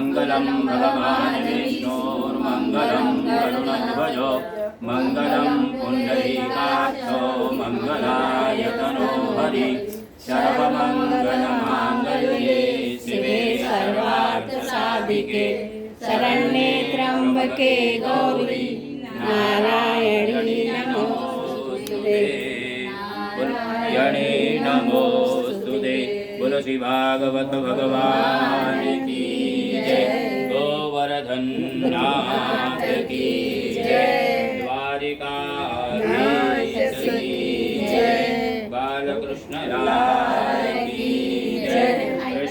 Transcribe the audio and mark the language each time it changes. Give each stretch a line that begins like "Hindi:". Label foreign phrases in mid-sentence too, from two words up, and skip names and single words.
Sanskrit: मङ्गलं भगवान् विष्णोर्मङ्गलं गरुडध्वजो मङ्गलं पुण्डरीकाक्षो मङ्गलाय तनो हरि सर्वमङ्गलमाङ्गल्ये शिवे सर्वार्थसाधिके शरण्ये त्र्यंबके गौरी नारायणी नमोस्तुते नारायणे नमोस्तुते।
Hindi: बोलो श्री भागवत भगवान की जय। गोवर्धन नाथ की जय। द्वारिकाधीश की जय। बालकृष्ण लाल की जय।